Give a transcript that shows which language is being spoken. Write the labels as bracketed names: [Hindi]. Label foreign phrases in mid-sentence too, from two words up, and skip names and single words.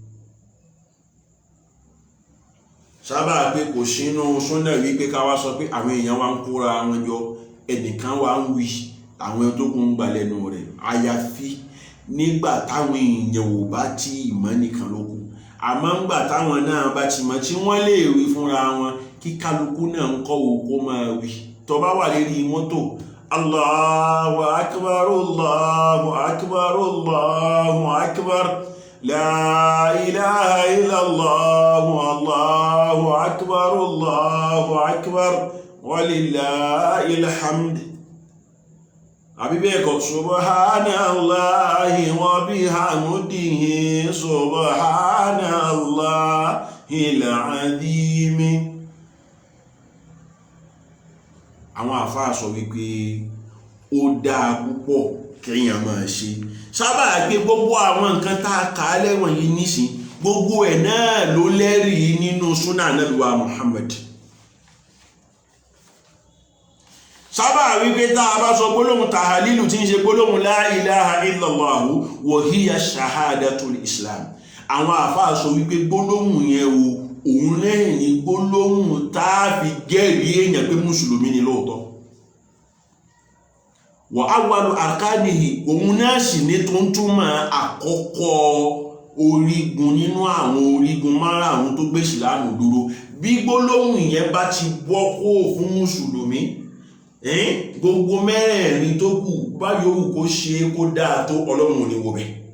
[Yoruba] sábà pé kò sínú súnà wípé ká wá sọ pé àwọn èèyàn wa ń kóra wọn jọ ẹnìkan wa ń wí àwọn tó kún gbà lẹ́nu rẹ̀ àyàfi nígbà táwọn èèyàn ò bá tí ìmọ̀ nìkan ló kù àmọ́ ńgbà táwọn náà bá ti mọ̀ tí wọ́n lè wí fúnra wọn kí kálukú náà ń kọ́ òkú máa wí tó bá wà lérí mọ́tò [Arabic] الله أكبر الله أكبر الله أكبر لا إله إلا الله الله أكبر الله أكبر ولله الحمد [Yoruba] àbí bẹ́ẹ̀ kọ́ [Arabic] سبحان الله وبحمده سبحان الله العظيم. [Yoruba] Àwọn àfáà sọ wípé ó dáa púpọ̀ kéèyàn máa ṣe sábà gbé gbogbo àwọn nǹkan tá a kà á lẹ́wọ̀n yìí nísìn gbogbo ẹ̀ náà ló lẹ́rìí nínú súnà Ànábì wa Muhammad. sábà wípé tá a bá sọ gbólóhùn tàhálílù tí ń ṣe gbólóhùn [Arabic] لا إله إلا الله وهي شهادة الإسلام [Yoruba] àwọn àfáà sọ wípé gbólóhùn yẹn òun lẹ́yìn ní gbólóhùn tá a fi jẹ́rìí èèyàn pé mùsùlùmí ni lóòótọ́ [Arabic] وأول أركانه [Yoruba] òun náà sì ní tó ń túmọ̀ àkọ́kọ́ orígun nínú àwọn orígun márààrún tó gbé ìsìlámù dúró bí gbólóhùn yẹn bá ti bọ́ kó fún mùsùlùmí gbogbo mẹ́rẹ̀ẹ̀rin tó kù bá yòówù kó ṣe kó dáa tó Ọlọ́run ní wo bẹ̀